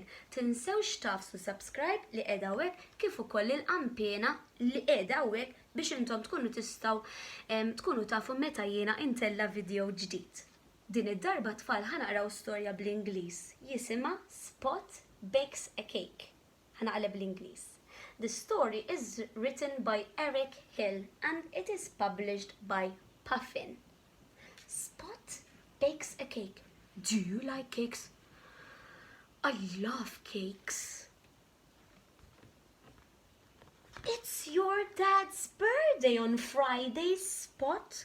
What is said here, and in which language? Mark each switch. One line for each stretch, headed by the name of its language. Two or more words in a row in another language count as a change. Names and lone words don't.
Maltese: Tinsewx tafsu subscribe li qiegħda hawnhekk kif ukoll il-qampena li qiegħda hawnhekk biex intom tkunu tistgħu tkunu tafu meta jiena intella video ġdid. Din id-darba tfal ħanaqraw storja bl-Ingliż. Jisimha Spot Bakes a Cake. Ħanaqleb bl-Ingliż.
English: The story is written by Eric Hill and it is published by Puffin. Spot bakes a cake. Do you like cakes? I love cakes. It's your dad's birthday on Friday, Spot.